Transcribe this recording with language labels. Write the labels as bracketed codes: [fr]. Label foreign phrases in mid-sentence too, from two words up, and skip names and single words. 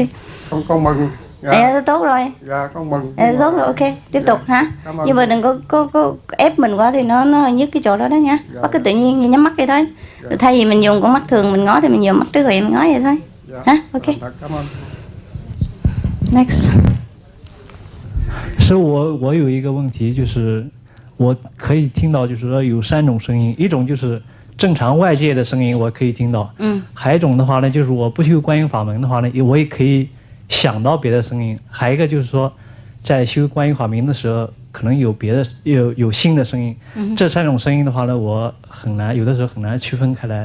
[vi] con mừng. tốt rồi. Dạ con mừng. Tốt rồi, ok, tiếp tục hả? Nhưng mà đừng có ép mình quá thì nó hơi nhức cái chỗ đó đó nha. Bác cứ tự nhiên nhắm mắt vậy thôi. Rồi thay vì mình dùng con mắt thường mình ngó thì mình dùng mắt trước rồi mình ngó vậy thôi. Hả? Ok. Cảm ơn. Next. [zh] 是我有一个问题，就是我可以听到，就是说有3种声音，一种就是正常外界的声音，我可以听到，还有一种的话呢，就是我不修观音法门的话呢，我也可以想到别的声音，还有一个就是说，在修观音法门的时候，可能有别的有新的声音，这3种声音的话呢，我有的时候很难区分开来。